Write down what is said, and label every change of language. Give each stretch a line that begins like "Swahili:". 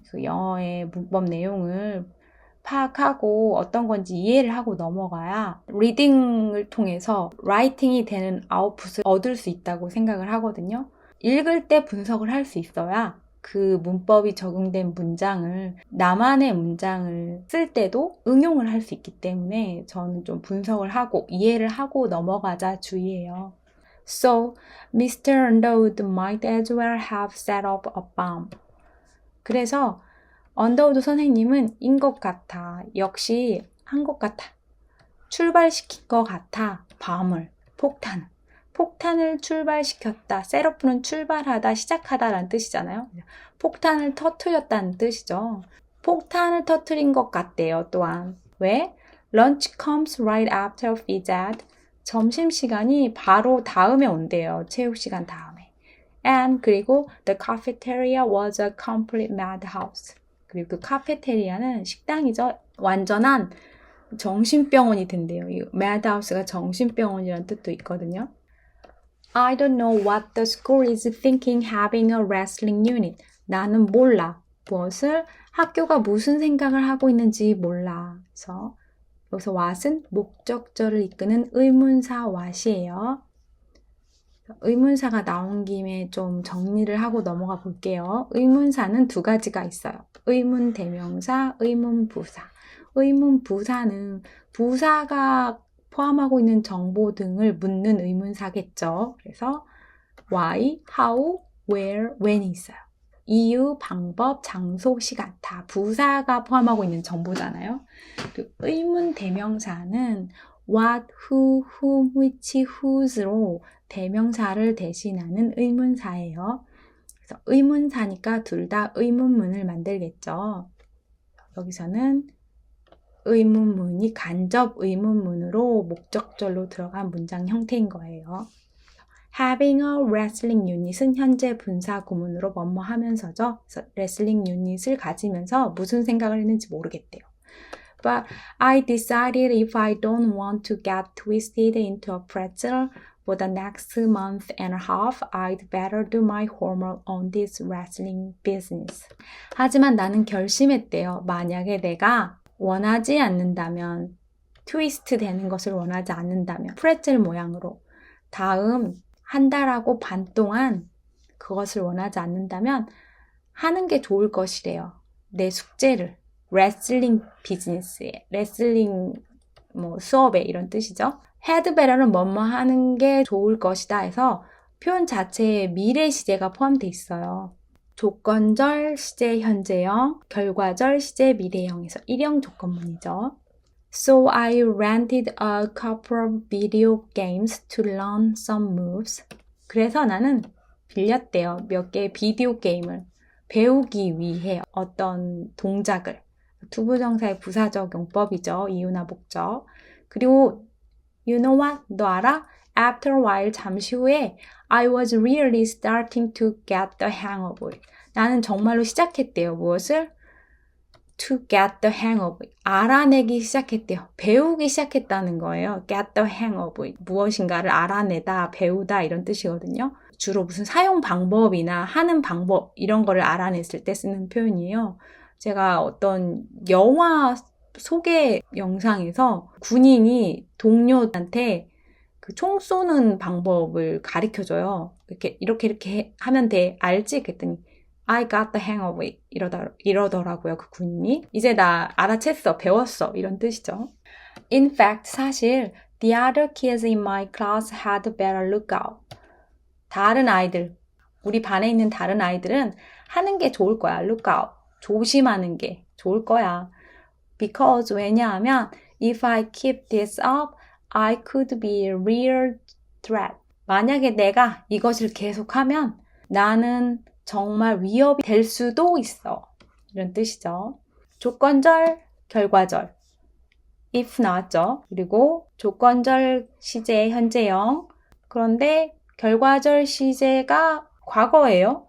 Korean: 그 영어의 문법 내용을 파악하고 어떤 건지 이해를 하고 넘어가야 리딩을 통해서 라이팅이 되는 아웃풋을 얻을 수 있다고 생각을 하거든요. 읽을 때 분석을 할 수 있어야 그 문법이 적용된 문장을 나만의 문장을 쓸 때도 응용을 할 수 있기 때문에 저는 좀 분석을 하고 이해를 하고 넘어가자 주의해요.
English: So, Mr. Underwood might as well have set up a bomb.
Korean: 그래서 언더우드 선생님은 인 것 같아. 역시 한 것 같아. 출발시킨 것 같아. 밤을, 폭탄을 출발시켰다. 셋업은 출발하다, 시작하다 라는 뜻이잖아요. 폭탄을 터뜨렸다는 뜻이죠. 폭탄을 터뜨린 것 같대요, 또한. 왜?
English: Lunch comes right after phys ed.
Korean: 점심시간이 바로 다음에 온대요. 체육시간 다음에.
English: And 그리고 the cafeteria was a complete madhouse.
Korean: 그리고 그 카페테리아는 식당이죠. 완전한 정신병원이 된대요. 이 madhouse가 정신병원이라는 뜻도 있거든요. I don't know what the school is thinking having a wrestling unit. 나는 몰라. 무엇을? 학교가 무슨 생각을 하고 있는지 몰라. 그래서 여기서 what은 목적절을 이끄는 의문사 what이에요. 의문사가 나온 김에 좀 정리를 하고 넘어가 볼게요. 의문사는 2가지가 있어요. 의문 대명사, 의문 부사. 의문 부사는 부사가 포함하고 있는 정보 등을 묻는 의문사겠죠. 그래서 why, how, where, when이 있어요. 이유, 방법, 장소, 시간 다 부사가 포함하고 있는 정보잖아요. 그리고 의문 대명사는 what, who, whom, which, whose로 대명사를 대신하는 의문사예요. 그래서 의문사니까 둘 다 의문문을 만들겠죠. 여기서는 의문문이 간접 의문문으로 목적절로 들어간 문장 형태인 거예요.
English: Having a wrestling unit
Korean: 은 현재 분사 구문으로 뭐뭐 하면서죠. 그래서 wrestling unit을 가지면서 무슨 생각을 했는지 모르겠대요.
English: But I decided if I don't want to get twisted into a pretzel for the next month and a half, I'd better do my homework on this wrestling business.
Korean: 하지만 나는 결심했대요. 만약에 내가 원하지 않는다면, 트위스트 되는 것을 원하지 않는다면, 프레첼 모양으로 다음 한 달하고 반 동안 그것을 원하지 않는다면 하는 게 좋을 것이래요. 내 숙제를. 레슬링 비즈니스에, 레슬링 수업에 이런 뜻이죠. had better는 뭐뭐 하는 게 좋을 것이다 해서 표현 자체에 미래 시제가 포함되어 있어요. 조건절 시제 현재형, 결과절 시제 미래형에서 1형 조건문이죠.
English: So I rented a couple of video games to learn some moves.
Korean: 그래서 나는 빌렸대요. 몇 개의 비디오 게임을 배우기 위해 어떤 동작을. 투부정사의 부사적 용법이죠. 이유나 목적.
English: 그리고 you know what?
Korean: 너 알아?
English: After a while,
Korean: 잠시 후에
English: I was really starting to get the hang of it.
Korean: 나는 정말로 시작했대요.
English: 무엇을? To get the hang of it.
Korean: 알아내기 시작했대요. 배우기 시작했다는 거예요.
English: Get the hang of it.
Korean: 무엇인가를 알아내다, 배우다 이런 뜻이거든요. 주로 무슨 사용 방법이나 하는 방법 이런 거를 알아냈을 때 쓰는 표현이에요. 제가 어떤 영화 소개 영상에서 군인이 동료한테 그 총 쏘는 방법을 가르쳐줘요. 이렇게 하면 돼. 알지?
English: 그랬더니 I got the hang of it.
Korean: 이러더라고요. 그 군인이. 이제 나 알아챘어. 배웠어. 이런 뜻이죠.
English: In fact, 사실 the other kids in my class had better look out.
Korean: 다른 아이들, 우리 반에 있는 다른 아이들은 하는 게 좋을 거야.
English: look out.
Korean: 조심하는 게 좋을 거야.
English: Because 왜냐하면 if I keep this up, I could be a real threat.
Korean: 만약에 내가 이것을 계속하면 나는 정말 위협이 될 수도 있어. 이런 뜻이죠. 조건절, 결과절. if 나왔죠. 그리고 조건절 시제 현재형. 그런데 결과절 시제가 과거예요.